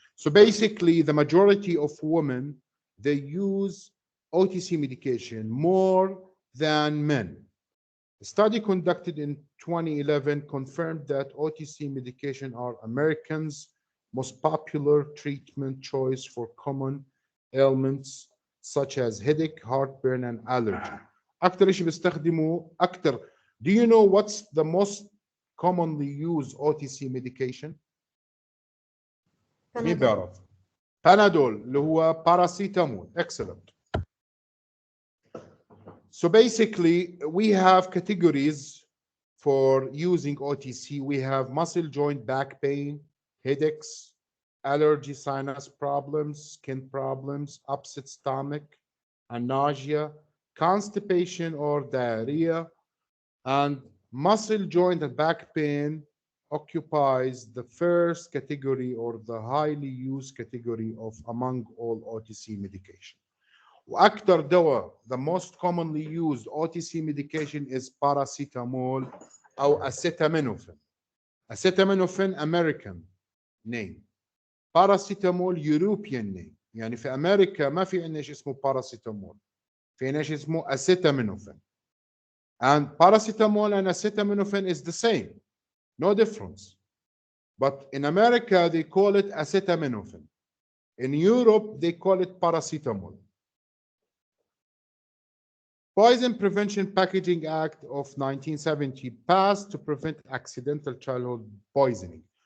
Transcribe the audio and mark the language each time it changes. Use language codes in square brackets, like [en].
[en] So basically, the majority of women, they use OTC medication more than men. A study conducted in 2011 confirmed that OTC medication are Americans' most popular treatment choice for common ailments such as headache, heartburn, and allergy. [ar] أكتر شيء بيستخدموا أكتر. [en] Do you know what's the most commonly used OTC medication؟ [ar] مين بيعرف؟ [en] Panadol [ar] اللي هو [en] paracetamol. Excellent. So basically, we have categories for using OTC. We have muscle joint back pain, headaches, allergy, sinus problems, skin problems, upset stomach, and nausea, constipation or diarrhea, and muscle joint and back pain occupies the first category or the highly used category of among all OTC medication. [ar] وأكثر دواء, [en] the most commonly used OTC medication is paracetamol أو acetaminophen. Acetaminophen American name. Paracetamol European name. [ar] يعني في أمريكا ما في عندنا شيء اسمه paracetamol. في عندنا شيء اسمه acetaminophen. [en] And paracetamol and acetaminophen is the same. No difference. But in America, they call it acetaminophen. In Europe, they call it paracetamol. Poison Prevention Packaging Act of 1970 passed to prevent accidental childhood poisoning.